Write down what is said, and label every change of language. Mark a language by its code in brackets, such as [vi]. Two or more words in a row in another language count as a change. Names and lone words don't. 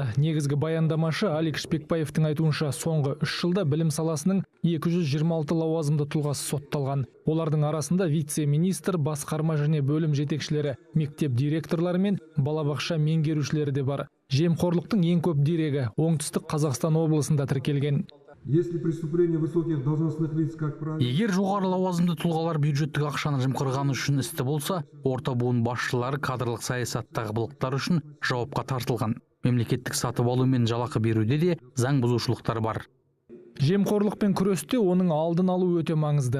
[kk] Негізгі баяндамашы Алик Шпекбаевтың айтуынша, соңғы 3 жылда білім саласының 226 лауазымды тұлғасы сотталған. Олардың арасында вице-министр, басқарма және бөлім жетекшілері, мектеп директорлары мен балабақша меңгерушілері де бар. Жемқорлықтың ең көп дерегі оңтүстік Қазақстан облысында тіркелген. [ru] Если преступление высоких должностных лиц, как правило... [kk] Егер жоғары лауазымды тұлғалар бюджеттік ақшаны жымқырғаны үшін істі болса, орта буын басшылары кадрлық саясаттағы былықтар үшін жауапқа тартылған. Мемлекеттік сатып алу мен жалақы беруде де заң бұзушылықтар бар. Жемқорлықпен күресте оның алдын алу өте маңызды.